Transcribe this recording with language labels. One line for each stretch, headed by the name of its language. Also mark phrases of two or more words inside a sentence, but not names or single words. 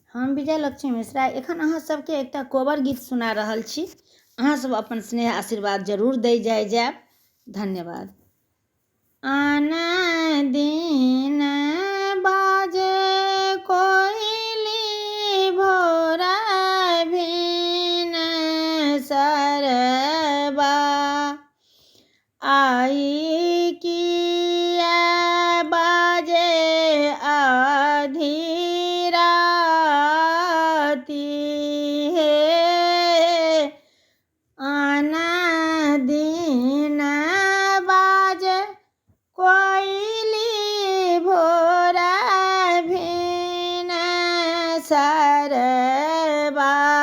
Maithili: हम विजय लक्ष्मी मिश्रा एखन अहाँ सबके एकटा कोबर गीत सुना रहल छी। अहाँ सब अपन स्नेह आशीर्वाद जरूर दै जायब। धन्यवाद। आन दिन बाजे कोइली भोरा भिन सरबा आई किया बाजे आधी राती हे आन दिन बाजे कोइली भोरा भिन सरबा